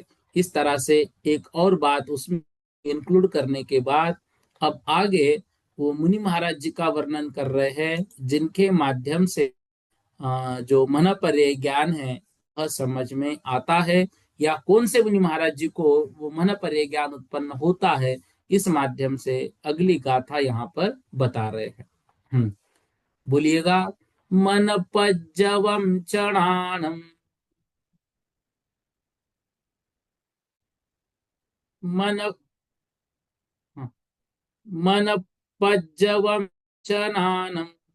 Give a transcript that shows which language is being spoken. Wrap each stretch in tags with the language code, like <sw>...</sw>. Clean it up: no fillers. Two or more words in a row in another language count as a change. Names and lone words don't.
<hi>इस तरह से एक और बात उसमें इंक्लूड करने के बाद अब आगे वो मुनि महाराज जी का वर्णन कर रहे हैं, जिनके माध्यम से जो मन पर्य ज्ञान है वह समझ में आता है, या कौन से मुनि महाराज जी को वो मन पर्य ज्ञान उत्पन्न होता है, इस माध्यम से अगली गाथा यहाँ पर बता रहे हैं।</hi> <pra>बोलिएगा। मन पज्जवम चणानम, मन हाँ, मन पज्जवम चनानम</pra>